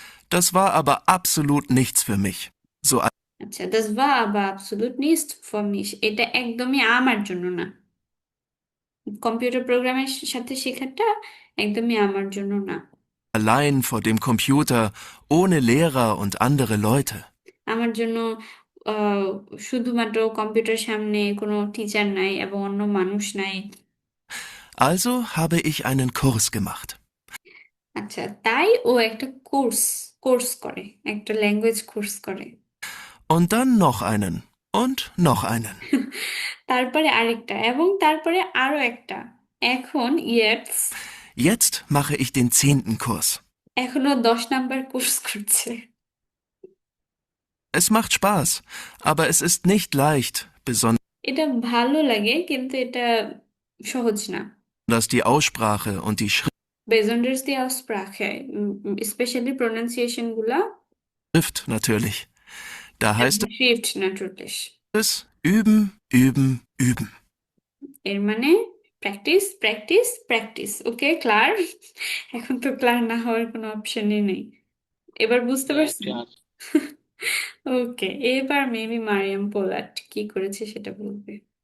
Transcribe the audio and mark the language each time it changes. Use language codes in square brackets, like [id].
[de] Das war aber absolut nichts für mich. So আচ্ছা, das war aber absolut nicht für mich, [bn] এটা একদমই আমার জন্য না। কম্পিউটার প্রোগ্রামের সাথে শেখাটা একদমই আমার জন্য না। [de] allein vor dem Computer, ohne Lehrer und andere Leute. [bn] আমার জন্য আহ, শুধুমাত্র কম্পিউটার সামনে কোনো টিচার নাই এবং অন্য মানুষ নাই। [de] Also habe ich einen Kurs gemacht. [bn] আচ্ছা, তাই ও একটা কোর্স করে, একটা ল্যাঙ্গুয়েজ কোর্স করে। [de] Und dann noch einen. Und noch einen. [bn] তারপরে আরেকটা এবং তারপরে আরো একটা। এখন [de] Jetzt mache ich den 10. Kurs. [bn] এখনো 10 নাম্বার কোর্স করছে। [de] Es macht Spaß, aber es ist nicht leicht, besonders [bn] এটা ভালো লাগে কিন্তু এটা সহজ না। [de] die Aussprache und die Besonders die Aussprache, [en] especially pronunciation [de] গুলা Schrift natürlich. Da heißt এবং Schrift natürlich. es üben, üben, üben. [bn] এর মানে প্র্যাকটিস প্র্যাকটিস প্র্যাকটিস। ওকে, ক্লার? এখন তো ক্লার না হওয়ার কোনো অপশনই নেই। এবার বুঝতে পারছেন? ক্লাস। ওকে, এবার মেবি মারিয়াম পোলার্ড কি করেছে সেটা বলবে।